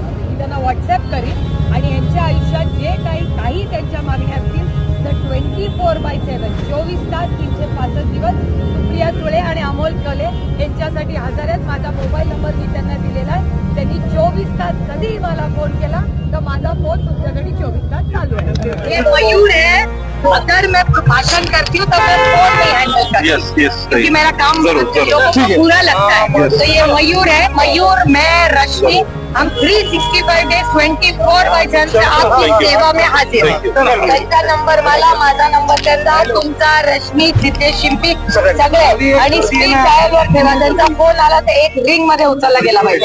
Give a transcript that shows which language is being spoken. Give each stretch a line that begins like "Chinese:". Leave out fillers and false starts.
Marathi: मी त्यांना व्हॉट्सॲप करीन आणि यांच्या आयुष्यात जे काही त्यांच्या मागण्या असतील तर 24/7 24 तास 365 दिवस सुप्रिया सुळे आणि अमोल कले यांच्यासाठी हजर आहेत. माझा मोबाईल नंबर मी त्यांना दिलेला आहे. त्यांनी 24 तास कधीही मला फोन केला तर माझा फोन तुमच्याकडे 24 तास चालू आहे.
Hindi: ये मयूर है, अगर मैं भाषण करती हूँ तो मैं फोन नहीं हैंडल करती क्योंकि मेरा काम लोगों को बुरा लगता है. तो ये मयूर है, मयूर मैं रश्मि, हम 365 डेज 24/7 से आपकी सेवा में हाजिर है.
Marathi: त्यांचा नंबर मला, माझा नंबर त्यांचा, तुमचा, रश्मी, जितेश शिंपी सगळे आणि स्पीड डायलवर ठेवा. त्यांचा फोन आला तर एक रिंग मध्ये उचलला गेला पाहिजे.